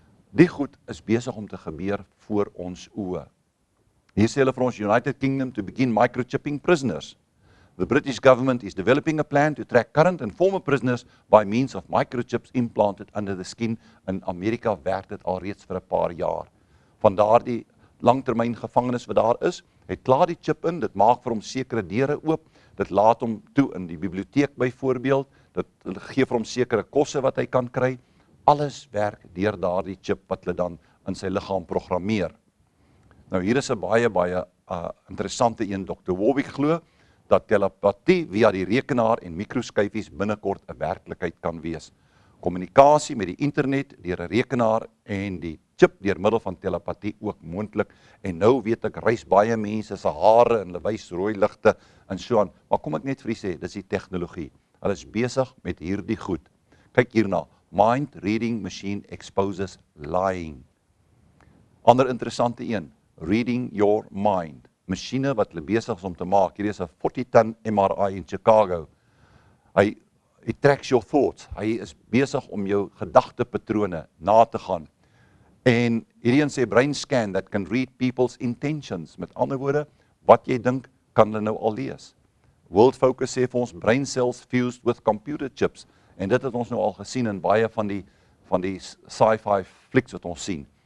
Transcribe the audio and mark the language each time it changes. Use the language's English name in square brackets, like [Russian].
[Afrikaans] Die goed is besig om te gebeur voor ons oë. Hier sê hulle vir ons [English] United Kingdom to begin microchipping prisoners. The British government is developing a plan to track current and former prisoners by means of microchips implanted under the skin. [Afrikaans] In Amerika werk dit al reeds vir 'n paar jaar. Van daardie langtermyn gevangenes wat daar is, het klaar die chip in, dit maak vir hom sekere deure oop, dit laat hom toe in die biblioteek byvoorbeeld, dit gee vir hom sekere kosse wat hy kan kry, alles werk deur daardie chip wat hulle dan in sy liggaam programmeer. Nou hier is 'n baie interessante een, Dr. Warwick glo, dat telepatie via die rekenaar en mikroskyfies binnekort 'n werklikheid kan wees. Kommunikasie met die internet deur 'n rekenaar en die chip deur middel van telepatie ook moontlik. En nou weet ek reis baie mense se hare en hulle wys rooi ligte en so aan. Maar kom ek net vir u sê, dis die tegnologie. Hulle is besig met hierdie goed. Kyk hierna. [English] Mind reading machine exposes lying. [Afrikaans] Ander interessante een. [English] Reading your mind. [Afrikaans] Masjiene wat hulle besig is om te maak. Hier is 'n 40-ton MRI in Chicago. [English] Hy tracks your thoughts. [Afrikaans] Hy is besig om jou gedagtepatrone na te gaan. En hierdie een sê [English] brain scan that can read people's intentions. [Afrikaans] Met ander woorde, wat jy dink, kan hulle nou al lees. World Focus sê vir ons [English] brain cells fused with computer chips. [Afrikaans] En dit het ons nou al gesien in baie van die sci-fi flicks wat ons sien.